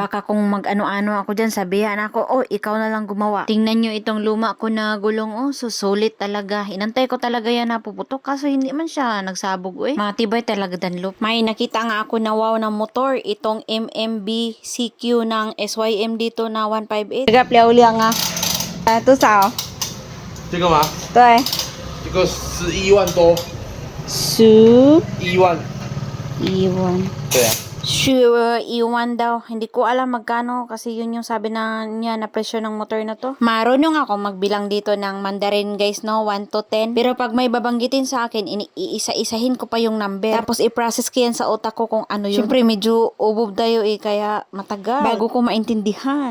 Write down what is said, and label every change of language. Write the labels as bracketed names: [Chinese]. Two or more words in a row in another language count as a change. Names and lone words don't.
[Filipino] Baka kung mag-ano-ano ako dyan, sabihan ako, oh, ikaw na lang gumawa. Tingnan nyo itong luma ko na gulong, oh, susulit talaga. Inantay ko talaga yan na puputok, kaso hindi man siya nagsabog, eh. Matibay talaga Dunlop. May nakita nga ako na wow ng motor, itong MMB CQ ng SYM dito na 158. [Chinese] 这个漂亮啊！多少？这个吗？对，这个11万多 11 ，1万。对啊， [Filipino] Sure, iwan daw. Hindi ko alam magkano kasi yun yung sabi niya na presyo ng motor na to. Marunong ako magbilang dito ng Mandarin guys, no? 1 to 10. Pero pag may babanggitin sa akin, iisa-isahin ko pa yung number. Tapos i-process ko yan sa utak ko kung ano yun. Siyempre medyo ubob tayo kaya matagal bago ko maintindihan.